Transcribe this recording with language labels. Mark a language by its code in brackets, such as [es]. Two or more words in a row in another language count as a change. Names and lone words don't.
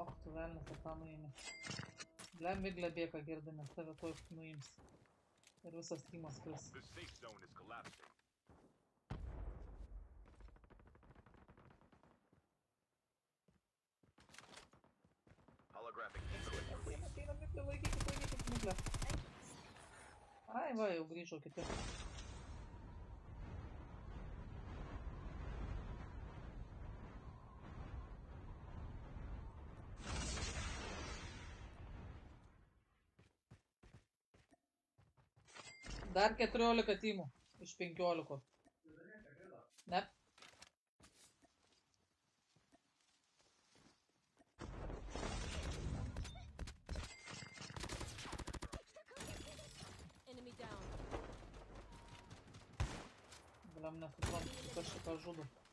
[lt] tu velnas ar tą nuėmė. Blem miglė bėga girdi, nes tave tuoj nuims. Ir visas tymas kris. [en] The safe zone is collapsing. Holographic decoys released. [lt] Ateina miglė, laikykit miglę. Ai, va, jau grįžo kiti. Dar 14 tymų iš 15. Ne. [en] Enemy down. [lt] Blem nesuprantu, kas šitą žudo.